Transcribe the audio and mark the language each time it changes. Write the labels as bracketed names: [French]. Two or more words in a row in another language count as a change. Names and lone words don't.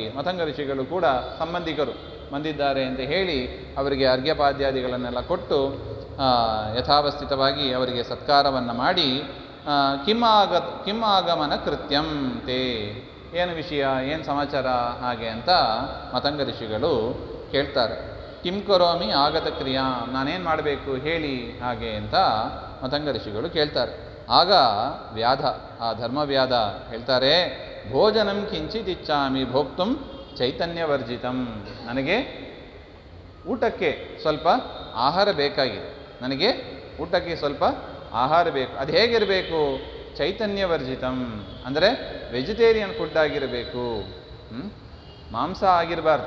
[Kannada] ಮತಂಗ ಋಷಿಗಳು ಕೂಡ ಸಂಬಂಧಿಕರು ಬಂದಿದ್ದಾರೆ ಅಂತ ಹೇಳಿ ಅವರಿಗೆ ಅರ್ಘ್ಯಪಾದ್ಯಾದಿಗಳನ್ನೆಲ್ಲ ಕೊಟ್ಟು ಯಥಾವಸ್ಥಿತವಾಗಿ ಅವರಿಗೆ ಸತ್ಕಾರವನ್ನು ಮಾಡಿ [Sanskrit] ಕಿಮ್ ಆಗಮನ ಕೃತ್ಯಂ ತೇ, [Kannada] ಏನು ವಿಷಯ, ಏನು ಸಮಾಚಾರ ಹಾಗೆ ಅಂತ ಮತಂಗ ಋಷಿಗಳು ಕೇಳ್ತಾರೆ. [Sanskrit] ಕಿಂ ಕರೋಮಿ ಆಗತ ಕ್ರಿಯಾ, [Kannada] ನಾನೇನು ಮಾಡಬೇಕು ಹೇಳಿ ಹಾಗೆ ಅಂತ ಮತಂಗ ಋಷಿಗಳು ಕೇಳ್ತಾರೆ. ಆಗ ವ್ಯಾಧ, ಆ ಧರ್ಮವ್ಯಾಧ ಹೇಳ್ತಾರೆ, [Sanskrit] ಭೋಜನಂ ಕಿಂಚಿತ್ ಇಚ್ಛಾಮಿ ಭೋಕ್ತುಂ ಚೈತನ್ಯವರ್ಜಿತಂ, [Kannada] ನನಗೆ ಊಟಕ್ಕೆ ಸ್ವಲ್ಪ ಆಹಾರ ಬೇಕಾಗಿದೆ, ನನಗೆ ಊಟಕ್ಕೆ ಸ್ವಲ್ಪ ಆಹಾರ ಬೇಕು. ಅದು ಹೇಗಿರಬೇಕು? ಚೈತನ್ಯವರ್ಜಿತಂ ಅಂದರೆ [English] vegetarian food [Kannada] ಆಗಿರಬೇಕು, ಮಾಂಸ ಆಗಿರಬಾರ್ದು.